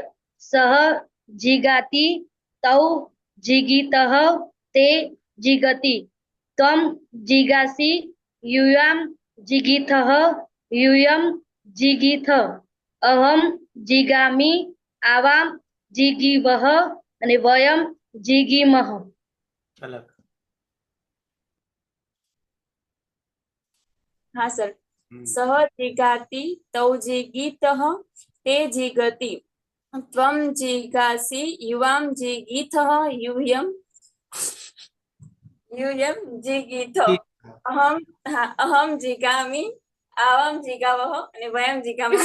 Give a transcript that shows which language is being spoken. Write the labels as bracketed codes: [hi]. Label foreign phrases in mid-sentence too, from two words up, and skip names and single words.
[sa] सह जिगाति तौ जिगीतः ते जिगति। त्वं जिगासि यूयां जिगीथः यूयं जिगीथ। अहं जिगामि आवां जिगीवः અને વયમ જીગીમહ। [hi] अलग। हाँ सर। [sa] सह जिगाति तौ जिगीतः ते जिगति। त्वं जिगासि युवां जिगीथः यूयं जिगीथ। अहं जिगामि आवां जिगावः અને વયમ जिगामः।